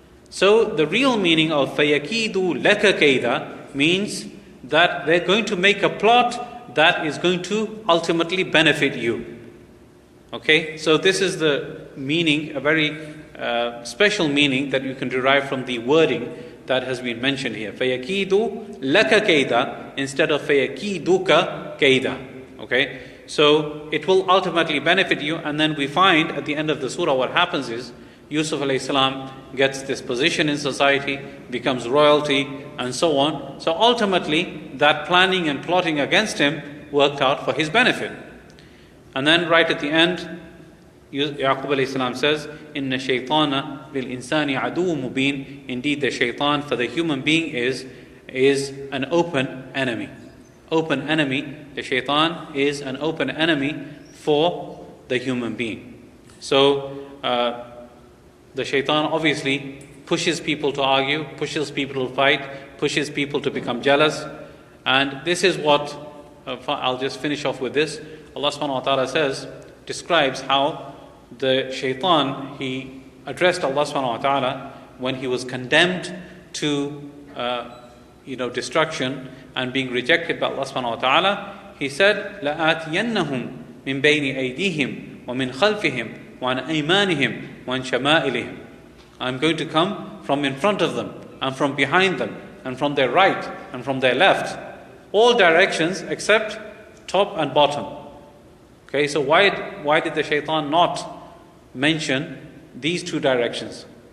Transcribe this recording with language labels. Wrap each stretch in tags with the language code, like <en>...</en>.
<en>So the real meaning of</en> <ar>فَيَكِيدُ لَكَ كَيْدًا</ar> <en>means that they're going to make a plot that is going to ultimately benefit you. Okay, so this is the meaning, a very special meaning that you can derive from the wording that has been mentioned here.</en> <ar>فَيَكِيدُ لَكَ كَيْدًا</ar> <en>instead of</en> <ar>فَيَكِيدُكَ كَيْدًا.</ar> <en>Okay, so it will ultimately benefit you, and then we find at the end of the surah what happens is Yusuf alayhi salam gets this position in society, becomes royalty, and so on. So ultimately, that planning and plotting against him worked out for his benefit. And then right at the end, Yaqub alayhi salam says,</en> <ar>إِنَّ الشَّيْطَانَ لِلْإِنسَانِ عَدُوٌ مُبِينٌ.</ar> <en>Indeed, the shaitan for the human being is an open enemy. Open enemy. The shaitan is an open enemy for the human being. So, the shaitan obviously pushes people to argue, pushes people to fight, pushes people to become jealous. And this is what, I'll just finish off with this. Allah subhanahu wa ta'ala describes how the shaitan, he addressed Allah subhanahu wa ta'ala when he was condemned to destruction and being rejected by Allah subhanahu wa ta'ala. He said,</en> <ar>لَآتِيَنَّهُمْ مِنْ بَيْنِ أَيْدِيهِمْ وَمِنْ خَلْفِهِمْ وَعَنْ أَيْمَانِهِمْ وَعَنْ شَمَائِلِهِمْ.</ar> <en>I'm going to come from in front of them, and from behind them, and from their right, and from their left. All directions except top and bottom. Okay, so why did the shaitan not mention these two directions?</en>